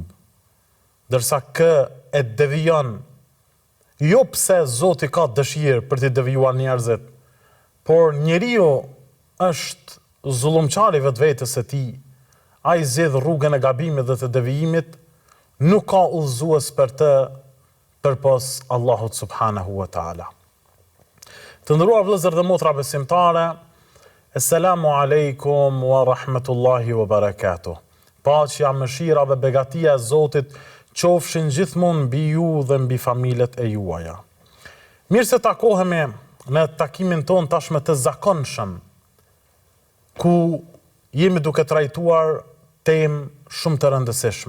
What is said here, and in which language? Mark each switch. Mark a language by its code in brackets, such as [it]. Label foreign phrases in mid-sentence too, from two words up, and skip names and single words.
[sq] Dërsa kë e devijon, jo pse Zoti ka dëshirë për t'i devijuar njerëzit, por njeriu është zullumçar I vetvetes së tij. Ai zgjedh rrugën e gabimit dhe të devijimit, nuk ka udhëzues për të përpos Allahut [ar] سبحانه وتعالى. [sq] Të nderuar vëllezër dhe motra besimtare, [ar] السلام عليكم ورحمة الله وبركاته. [sq] Paqja, mëshira dhe begatia e Zotit qofshin gjithmonë mbi ju dhe mbi familjet e juaja. Mirë se takohemi në takimin ton tashmë të zakonshëm, ku jemi duke trajtuar temë shumë të rëndësishme.